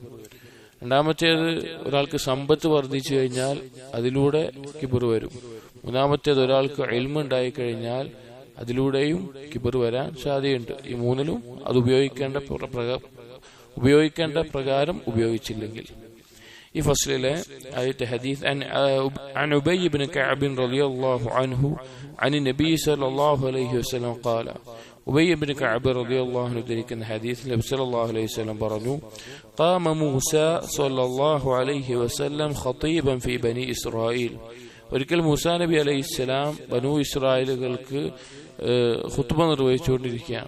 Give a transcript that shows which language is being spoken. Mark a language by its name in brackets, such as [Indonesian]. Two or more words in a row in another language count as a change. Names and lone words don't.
[Malayalam] രണ്ടാമത്തേത്, ഒരാൾക്ക് സമ്പത്ത് വർദ്ധിച്ചു കഴിഞ്ഞാൽ അതിലൂടെ കിബർ വരും. മൂന്നാമത്തേത്, ഒരാൾക്ക് ഇൽമ് ഉണ്ടായി കഴിഞ്ഞാൽ അതിലൂടെയും കിബർ വരാൻ സാധ്യതയുണ്ട്. ഈ 3ലും അത് ഉപയോഗിക്കേണ്ട പ്രകാരം ഉപയോഗിച്ചില്ലെങ്കിൽ. ഈ ഫസ്ലിലെ ആയത്തെ ഹദീസ് [Arabic] عن أبي بن كعب رضي الله عنه عن النبي صلى الله عليه وسلم قال. [Malayalam] ഉബയ്യ് ഇബ്നു കഅബ് [Arabic] رضي الله عنه [Malayalam] ധരിക്കുന്ന ഹദീസിൽ നബി [Arabic] صلى الله عليه وسلم [Malayalam] പറഞ്ഞു, [Arabic] قام موسى صلى الله عليه وسلم خطيبا في بني إسرائيل. [Malayalam] ഒരിക്കൽ മൂസാ നബി അലൈഹിസ്സലാം ബനൂ ഇസ്രായേലുകൾക്ക് ഖുത്ബ നിർവഹിച്ചുകൊണ്ടിരിക്കുകയാണ്.